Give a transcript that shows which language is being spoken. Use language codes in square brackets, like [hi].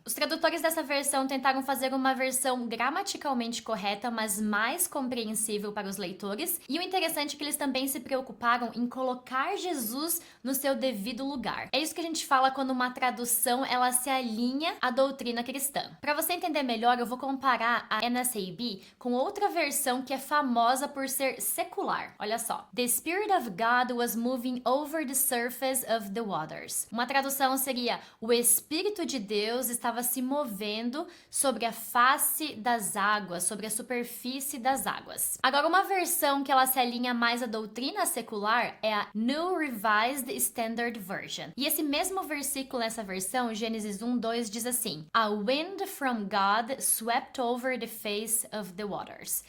[pt] Os tradutores dessa versão tentaram fazer uma versão gramaticalmente correta, mas mais compreensível para os leitores, e o interessante é que eles também se preocuparam em colocar Jesus no seu devido lugar. É isso que a gente fala quando uma tradução ela se alinha à doutrina cristã. Para você entender melhor, eu vou comparar a NSAB com outra versão que é famosa por ser secular. Olha só. [en] The Spirit of God was moving over the surface of the waters. [pt] Uma tradução seria: o Espírito de Deus estava se movendo sobre a face das águas, sobre a superfície das águas. Agora, uma versão que ela se alinha mais à doutrina secular é a New Revised Standard Version. E esse mesmo versículo nessa versão, Gênesis 1:2, diz assim: [en] A wind from God swept over the face of the waters.